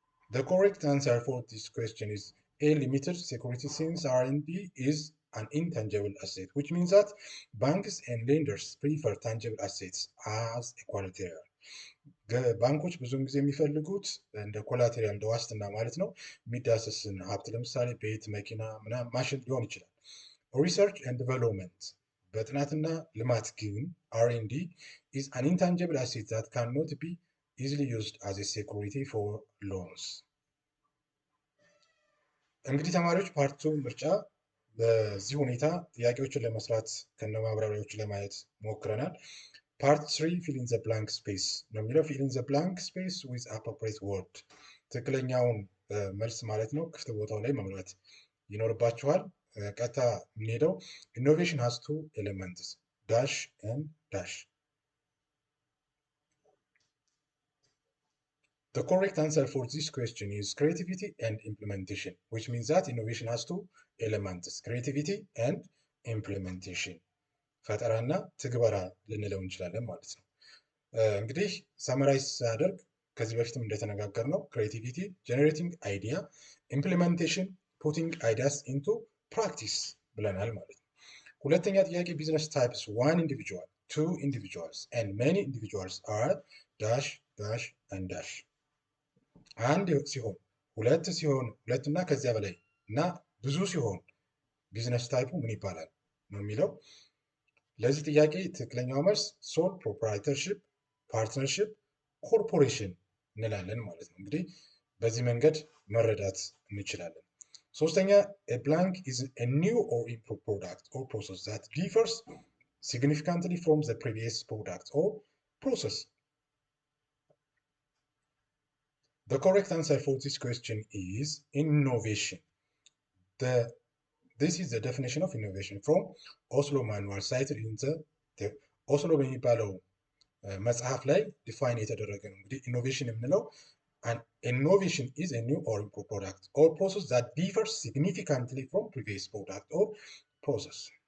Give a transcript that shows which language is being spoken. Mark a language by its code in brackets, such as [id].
[en] The correct answer for this question is A, limited security since R&D is an intangible asset, which means that banks and lenders prefer tangible assets as a collateral. [am] ባንኮች ብዙውን ጊዜ የሚፈልጉት እንደ ኮላቴሪያል እንደ ዋስትና ማለት ነው የሚዳሰስን ሀብት ለምሳሌ ቤት፣ መኪና፣ ምናምን ማሽን ሊሆን ይችላል። ሪሰርች ኤንድ ዲቨሎፕመንት በጥናትና ልማት ግን [en] R&D is an intangible asset that cannot be easily used as a security for loans. [am] እንግዲህ ተማሪዎች ፓርቱ ምርጫ በዚህ ሁኔታ ጥያቄዎችን ለመስራት ከነማብራሪያዎቹ ለማየት ሞክረናል። ፓርት 3 [en] fill in the blank space [am] ነው የሚለው። [en] fill in the blank space with appropriate word [am] ትክክለኛውን መልስ ማለት ነው ክፍት ቦታው ላይ መሙላት ይኖርባችኋል። ቀጥታ የምንሄደው [en] innovation has two elements dash and dash. The correct answer for this question is creativity and implementation, which means that innovation has two elements, creativity and implementation. [am] ፈጠራና ትግበራ ልንለው እንችላለን ማለት ነው። እንግዲህ ሳመራይዝ ሳደርግ ከዚህ በፊትም እንደተነጋገር ነው [en] creativity generating idea, implementation putting ideas into practice [am] ብለናል ማለት ነው። ሁለተኛ ጥያቄ [en] business types one individual, two individuals and many individuals are dash dash and dash. [am] አንድ ሲሆን ሁለት ሲሆን ሁለትና ከዚያ በላይ እና ብዙ ሲሆን ቢዝነስ ታይፑ ምን ይባላል ነው የሚለው። ለዚህ ጥያቄ ትክክለኛው መልስ ሶል ፕሮፕራይተርሺፕ፣ ፓርትነርሺፕ፣ ኮርፖሬሽን እንላለን ማለት ነው። እንግዲህ በዚህ መንገድ መረዳት እንችላለን። ሶስተኛ [en] a blank is a new or improved product or process that differs significantly from the previous product or process. The correct answer for this question is innovation. This is the definition of innovation from Oslo Manual cited in the Oslo [am] በሚባለው መጽሐፍ ላይ ዲፋይን የተደረገ ነው። እንግዲህ ኢኖቬሽን የምንለው [en] an innovation is a new or improved product or process that differs significantly from previous product or process.